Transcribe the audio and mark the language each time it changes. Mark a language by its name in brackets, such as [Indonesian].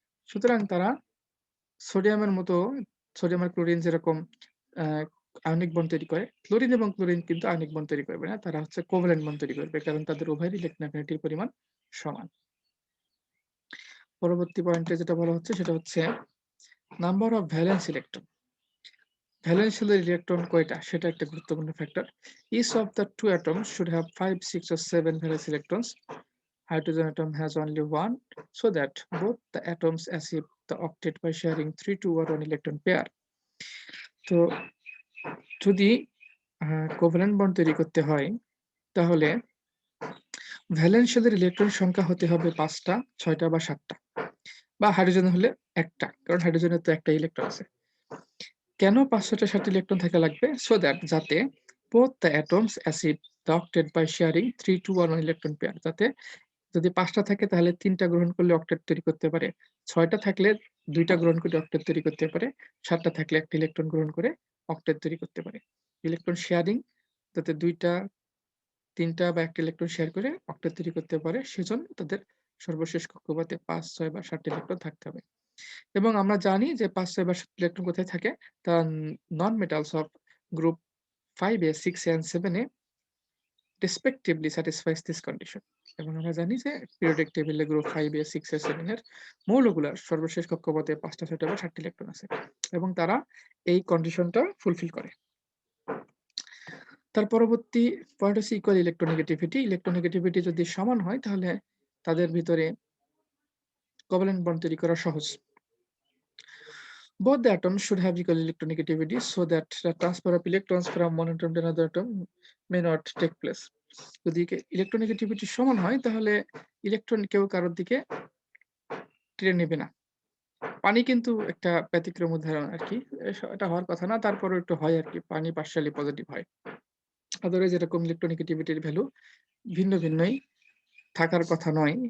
[Bangla] সুতরাং তারা সোডিয়ামের মতো, সোডিয়াম আর ক্লোরিন যেরকম আয়নিক বন্ড তৈরি করে, ক্লোরিন এবং ক্লোরিন কিন্তু আয়নিক বন্ড তৈরি করবে না, তারা হচ্ছে কোভ্যালেন্ট বন্ড তৈরি করবে, কারণ তাদের উভয়ের ইলেকট্রন অ্যাফিনিটির পরিমাণ সমান। পরবর্তী পয়েন্টে যেটা বলা হচ্ছে সেটা হচ্ছে number of valence electron. Valence শেলের ইলেকট্রন কয়টা, সেটা একটা গুরুত্বপূর্ণ factor. [English] Each of the two atoms should have 5, 6 or 7 valence electrons. Hydrogen atom has only one, so that both the atoms achieve the octet by sharing 3 to 1 electron pair। [Bangla] তো যদি covalent bond তৈরি করতে হয়, তাহলে valence শেলের electron সংখ্যা হতে হবে 5টা, 6টা বা 7টা, বা হাইড্রোজেন হলে একটা, কারণ হাইড্রোজেনের তো একটা ইলেকট্রন আছে। কেন 5টা 7টা ইলেকট্রন থাকা লাগবে? [English] so that [Bangla] যাতে [English] both the atoms achieve the octet by sharing 3 to 1 electron pair। [Bangla] যাতে যদি 5টা থাকে তাহলে 3টা গ্রহণ করলে অক্টেট তৈরি করতে পারে, 6টা থাকলে 2টা গ্রহণ করে অক্টেট তৈরি করতে পারে, 7টা থাকলে একটা ইলেকট্রন গ্রহণ করে অক্টেট তৈরি করতে পারে। ইলেকট্রন শেয়ারিং যাতে 2টা, 3টা বা একটা ইলেকট্রন শেয়ার করে অক্টেট তৈরি করতে পারে, সেজন্য তাদের সর্বশেষ কক্ষপথে 5, 6 বা 7টা ইলেকট্রন থাকতে হবে। এবং আমরা জানি যে 5, 6 বা 7 ইলেকট্রন কোথায় থাকে? [English] The non-metals of group 5a, 6a and 7a respectively satisfies this condition। [Bangla] এবং আমরা জানি যে periodic টেবিলে গ্রুপ 5a, 6a, 7 এর মৌলগুলার সর্বশেষ কক্ষপথে 5টা, 6টা বা 7টা ইলেকট্রন আছে, এবং তারা এই কন্ডিশনটা ফুলফিল করে। তার পরবর্তী পয়েন্ট হচ্ছে ইকুয়াল ইলেকট্রোনেগেটিভিটি। ইলেকট্রোনেগেটিভিটি যদি সমান হয়, তাহলে তাদের ভিতরে কোভ্যালেন্ট বন্ড তৈরি করা সহজ। [English] Both the atoms should have equal electronegativity so that the transfer of electrons from one atom to another atom may not take place। [Bangla] যদি ইলেকট্রোনেগেটিভিটি সমান হয়, তাহলে ইলেকট্রন কেউ কারোর দিকে টেনে নেবে না। পানি কিন্তু একটা ব্যতিক্রম উদাহরণ আরকি। এটা হওয়ার কথা না, তারপরেও একটু হয় আরকি। পানি পার্শিয়ালি পজিটিভ হয়। আদারওয়াইজ এরকম ইলেকট্রোনেগেটিভিটির ভ্যালু ভিন্ন ভিন্নই থাকার কথা নয়।